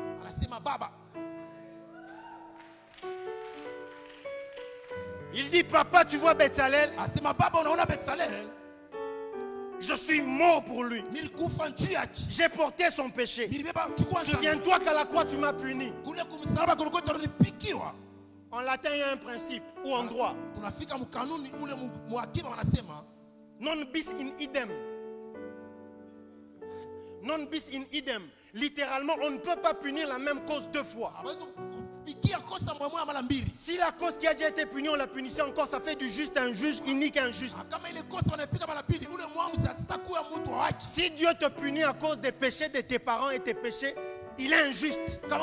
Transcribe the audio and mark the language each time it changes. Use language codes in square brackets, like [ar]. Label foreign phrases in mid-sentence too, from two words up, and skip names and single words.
[fr] Il dit papa, tu vois Betsalel, je suis mort pour lui. J'ai porté son péché. Souviens-toi qu'à la croix tu m'as puni. En latin il y a un principe ou en droit. [la] Non bis in idem. Non bis in idem. [fr] Littéralement, on ne peut pas punir la même cause deux fois. Si la cause qui a déjà été punie, on la punissait encore, ça fait du juste un juge, inique un juste. Si Dieu te punit à cause des péchés de tes parents et tes péchés, il est injuste.